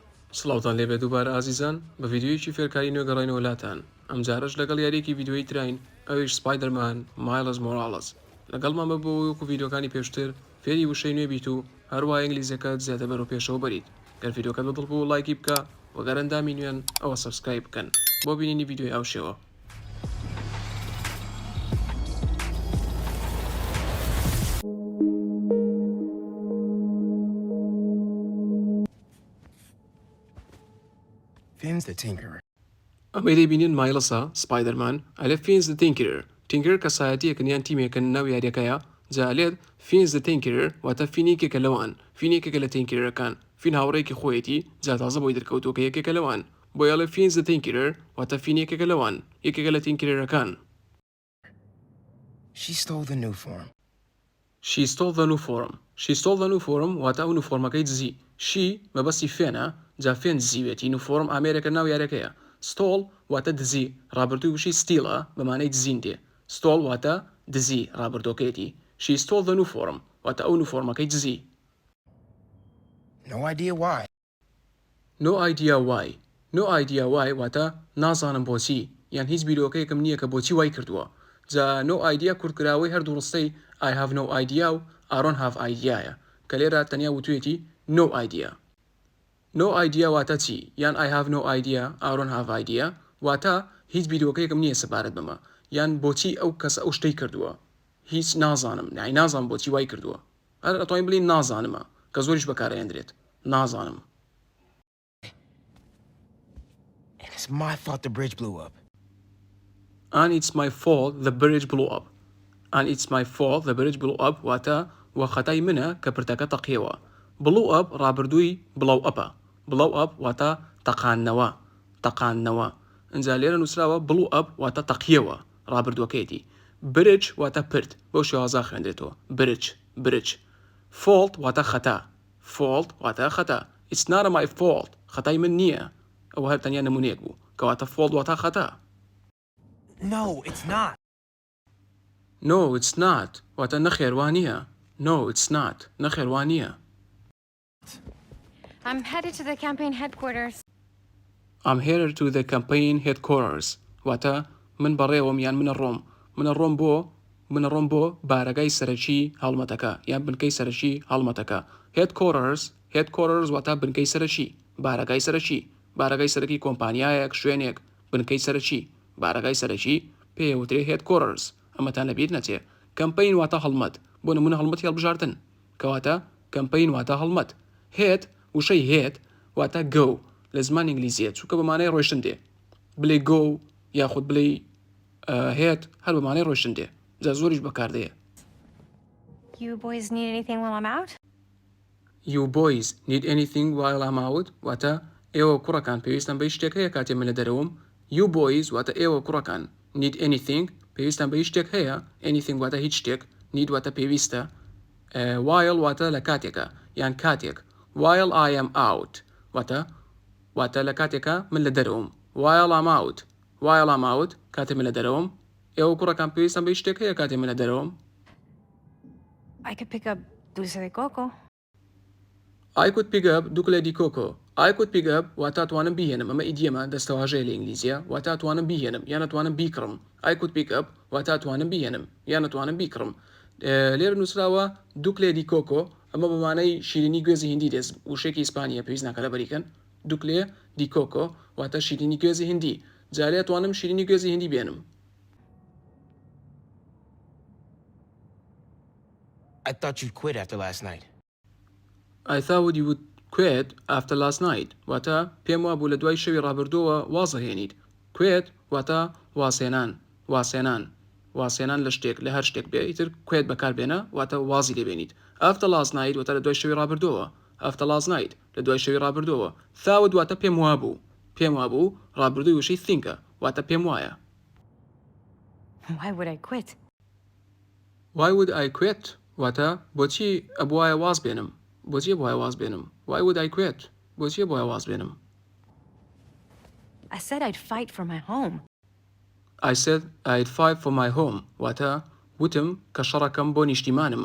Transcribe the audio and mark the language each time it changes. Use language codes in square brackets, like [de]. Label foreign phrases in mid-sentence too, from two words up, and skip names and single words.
[ckb] سڵاوتان لێبێ دووبارە ئازیزان بە ڤیددیویەکی فێرکاری نوێگەڕینەوە وڵاتان ئەم جارەش لەگەڵ یاریەکی ڤیددیۆی تراین ئەوەیش سپایدەرمان مایڵز مۆڕالێس لەگەڵمان بە بۆ وەکو ڤیددیۆکانی پێشتر فێری وشەی نوێ بیت و هەروە ئینگلیزیەکەت زیاتر بەرەو پێشەوە بەریت گەر ڤیددیۆکە بەدڵ بوو لایکی بکە وەگەر ئەندامی نوێن ئەوە سەبسکرایب بکەن بۆ بینینی ڤیددیۆی ئەو شێوە. [en] Finn's the tinkerer. [ckb] ئەمەی دەبینین مایڵسە سپایدەرمان ئەلێ [en] Finn's the tinkerer [ckb] تینکرر کەسایەتیەکن یان تیمێکن ناو یاریەکەیە جالێت [en] Finn's the tinkerer [ckb] واتە فینێکێکە لەوان فینێکێکە لە تینکرەکان فین هاوڕێکی خۆیەتی جاتازە بۆی دەرکەوتوکە یەکێکە لەوان بۆ یاڵێ فینز د تینکرر واتە فینێکێکە لەوان یەکێکە لە تینکرەکان. [en] She stole the new form. She stole the new form. She stole the new form [ckb] واتە ئەو نوفۆرمەکەی دزی. She مەبەستی فێنە جا فێن دزیوێتی نوفۆرم ئامێرەکە ناو یارەکەیە. stole واتە دزی ڕابردووی وشی ستیلە بەمانەی دزین دێ. stole واتە دزی ڕابردۆکەیەتی. [en] She stole the new form [ckb] واتە ئەو نوفۆرمەکەی دزی. [en] No idea why. No idea why. No idea why [ckb] واتە نازانم بۆچی یان هیچ بیرۆکەیەکم نییە کە بۆچی وای کردووە. جا [en] no idea [ckb] کورتکراوەی هەردوو ڕستەی [en] I have no idea [ckb] و [en] I don't have idea [ckb] ە کە لێرە تەنیا وتوێتی [en] no idea. No idea [ckb] واتە چی یان [en] I have no idea I don't have idea [ckb] واتە هیچ بیرۆکەیەکم نییە سەبارەت بمە یان بۆچی ئەو کەسە ئەو شتەی کردووە هیچ نازانم نای نازانم بۆچی وای کردووە هەر ئەتوانین بڵین نازانمە کە زۆریش بەکارهێنرێت نازانم. [en] And it's my fault the bridge blew up. And it's my fault the bridge blew up. And it's my fault the bridge blew up [ckb] واتە وەخەتای منە کە پرتەکە تەقیەوە. [en] blow up [ckb] ڕابردووی [en] blow up [ckb] ە. [en] blow up [ckb] واتە تەقاننەوە تەقاننەوە ئەنجا لێرە نووسراوە [en] blow up [ckb] واتە تەقیەوە ڕابردووەکەیەتی. bridge واتە پرت بەو شێوازە خوێندرێتەوە bridge. fault واتە خەتا fault واتە خەتا. [en] it's not my fault [ckb] خەتای من نییە ئەوە هەر تەنیا نمونەیەک بوو کەواتە fault واتە خەتا. [en] No, it's not. No, it's not. [ckb] واتە نەخێوانییە. [en] No, it's not. [ckb] نەخێوانییە. [en] I'm headed to the campaign headquarters. I'm headed to the campaign headquarters. [ckb] واتە من بەڕێوەم یان منە ڕۆم بۆ بارەگای سەرەکی هەڵمەتەکە یان بنکەی سەرەکی هەڵمەتەکە. headquarters واتە بنکەی سەرەکی بارەگای سەرەکی کۆمپانیایەک شوێنێک بنکەی سەرەکی بارەگای سەرەکی پێوترێ headquarters ئەمەتان لەبیر نەچێ. campaign واتە هەڵمەت بۆ نمونە هەڵمەتی هەڵبژاردن کەواتە campaign واتە هەڵمەت. head وشەی head واتە go لە زمان ئینگلیزیە چونکە بەمانەی ڕۆیشتن دێ بڵێ go یاخود بڵێ head هەر بەمانەی ڕۆیشتن دێ جا زۆریش بەکاردەیە. [en] You boys need anything while I'm out? You boys need anything while I'm out [ckb] واتە ئێوە کوڕەکان پێویستان بە شتێک هەیە کاتێ من لە دەرەوەم. [en] You boys [ckb] واتە ئێوە کوڕەکان [en] need anything [ckb] پێویستان بە شتێک هەیە anything واتە هیچ شتێک need واتە پێویستە while واتە لە کاتێکە یان کاتێک [en] while I am out [ckb] واتە لە کاتێکە من لە دەرەوەم [en] while I'm out [ckb] کاتێ من لە دەرەوەم ئێوە کوڕەکان پێویستان بە شتێک هەیە کاتێ من لە دەرەوەم. [en] I could pick up dulce de coco. I could pick up [es] dulce de coco. [en] I could pick up [ckb] واتە توانم بیهێنم ئەمە ئیدیەمە دەستەواژەیە لە ئینگلیزیە واتە توانم بیهێنم یان ئەتوانم بیکڕم. [en] I could pick up [ckb] واتە توانم بیهێنم یان ئەتوانم بیکڕم. لێرە نووسراوە [es] dulce de coco [ckb] ئەمە بەمانەی شیرینی گوێزی هندی دەست وشێکی ئیسپانیە پێویست ناکە لە بەریکەن [es] dulce de coco [ckb] واتە شیرینی گوێزی هندی جارێ توانم شیرینی گوێزی هندی بێنم. [en] I thought you'd quit after last night. I thought you would quit after last night [ckb] واتە پێم وابوو لە دوای شەوی ڕابردووە وازەهێنیت. quit واتە واسێنان لە شتێک لە هەر شتێک بێ ئیتر quit بەکاربێنە واتە وازی لێبێنیت. [en] after last night [ckb] واتە لە دوای شەوی ڕابردووە [en] after last night [ckb] لە دوای شەوی ڕابردووە. thought واتە پێم وابوو ڕابردووی وشەی thinkە واتە پێم وایە. [en] Why would I quit? Why would I quit [ckb] واتە بۆچی ئەبوایە واز بێنم [en] Why would I quit [ckb] بۆچی ئەبوایە واز بێنم. [en] I said I'd fight for my home. I said I'd fight for my home [ckb] واتە وتم کە شەڕەکەم بۆ نیشتیمانم.